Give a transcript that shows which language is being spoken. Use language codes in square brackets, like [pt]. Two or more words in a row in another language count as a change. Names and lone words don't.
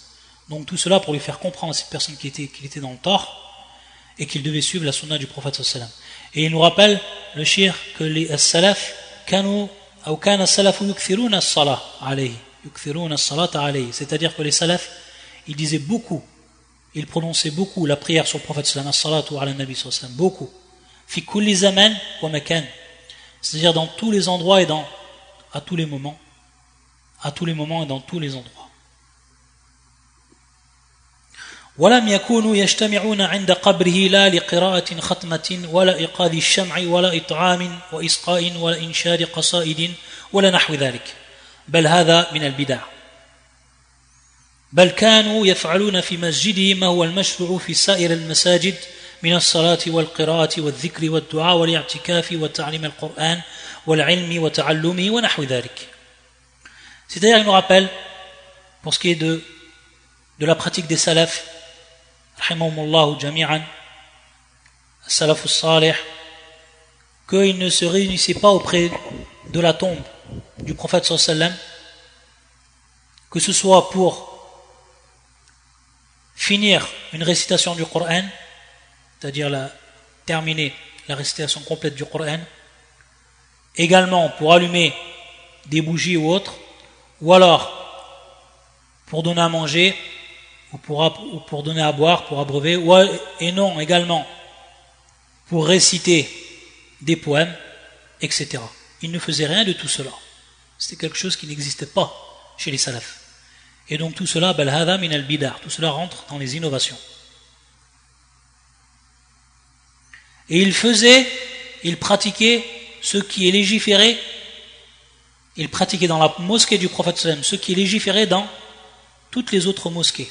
[fr] Donc tout cela pour lui faire comprendre à cette personne qu'il était dans le tort, et qu'il devait suivre la sunna du prophète [ar] صلى الله عليه وسلم. [fr] Et il nous rappelle, le shir, que les salaf, c'est-à-dire que les salafs ils disaient beaucoup, ils prononçaient beaucoup la prière sur le prophète [ar] صلى الله عليه وسلم, [fr] beaucoup, [ar] في كل زمان ومكان, [fr] c'est-à-dire dans tous les endroits et à tous les moments et dans tous les endroits. [ar] ولم يكونوا يجتمعون عند قبره لا لقراءة ختمة ولا إيقاظ الشمع ولا إطعام وإسقاء ولا إنشاد قصائد ولا نحو ذلك بل هذا من البدع بل كانوا يفعلون في مسجده ما هو المشروع في سائر المساجد من الصلاة والقراءة والذكر والدعاء والاعتكاف وتعليم القرآن والعلم وتعلمه ونحو ذلك. [fr] C'est-à-dire il nous rappelle pour ce qui est de la pratique des salafs [ar] رحمهم الله جميعا، السلف الصالح, [fr] qu'ils ne se réunissaient pas auprès de la tombe du prophète [ar] صلى الله عليه وسلم, [fr] que ce soit pour finir une récitation du Coran, c'est-à-dire terminer la récitation complète du Coran, également pour allumer des bougies ou autres, ou alors pour donner à manger, ou pour donner à boire, pour abreuver, et non également pour réciter des poèmes, etc. Ils ne faisaient rien de tout cela. C'était quelque chose qui n'existait pas chez les salafs. Et donc tout cela, [ar] بل هذا من البدعة, [fr] tout cela rentre dans les innovations. Et ils pratiquaient ce qui est légiféré, ils pratiquaient dans la mosquée du prophète sallam, ce qui est légiféré dans toutes les autres mosquées.